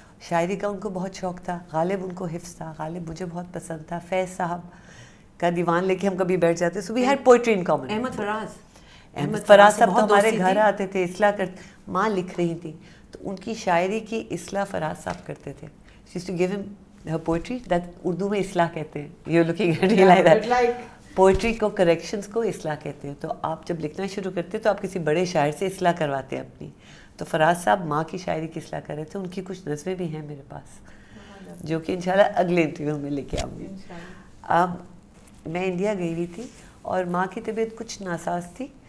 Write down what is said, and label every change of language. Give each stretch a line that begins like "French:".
Urdu: شاعری کا ان کو بہت شوق تھا, غالب ان کو حفظ تھا, غالب مجھے بہت پسند تھا, فیض صاحب کا دیوان لے کے ہم کبھی بیٹھ جاتے.
English: so we had poetry in common.
Urdu: Ahmad فراز صاحب تو ہمارے گھر آتے تھے, اصلاح کرتے, ماں لکھ رہی تھی تو ان کی شاعری کی اصلاح فراز صاحب کرتے تھے.
English: she used to give him her poetry, that
Urdu: Urdu میں اصلاح کہتے ہیں.
English: you're looking at me like that.
Urdu: Poetry کو کریکشنز کو اصلاح کہتے ہیں. تو آپ جب لکھنا شروع کرتے تو آپ کسی بڑے شاعر سے اصلاح کرواتے ہیں اپنی. تو فراز صاحب ماں کی شاعری کی اصلاح کر رہے تھے. ان کی کچھ نظمیں بھی ہیں میرے پاس جو کہ انشاءاللہ اگلے انٹرویو میں لے کے آؤں گی. اب میں انڈیا گئی ہوئی تھی اور ماں کی طبیعت کچھ ناساز تھی.